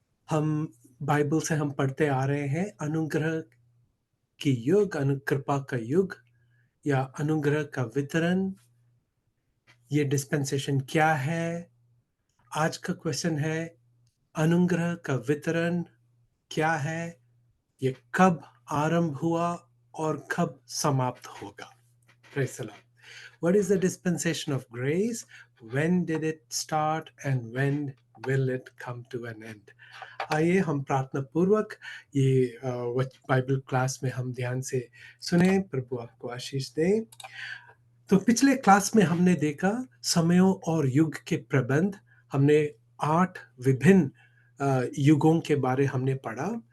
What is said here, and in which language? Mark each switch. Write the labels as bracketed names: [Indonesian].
[Hindi] हम बाइबल से हम पढ़ते आ रहे हैं अनुग्रह की युग, कृपा का युग या अनुग्रह का वितरण। ये डिस्पेंसेशन क्या है? आज का क्वेश्चन है, अनुग्रह का वितरण क्या है? ये कब आरंभ हुआ और कब समाप्त होगा? [English] Praise the Lord. What is the dispensation of grace? When did it start and when will it come to an end? [Hindi] आइए हम प्रार्थना पूर्वक ये बाइबल क्लास में हम ध्यान से सुने। प्रभु आपको आशीष दे। तो पिछले क्लास में हमने देखा समयों और युग के प्रबंध। हमने 8 विभिन्न युगों के बारे हमने पढ़ा।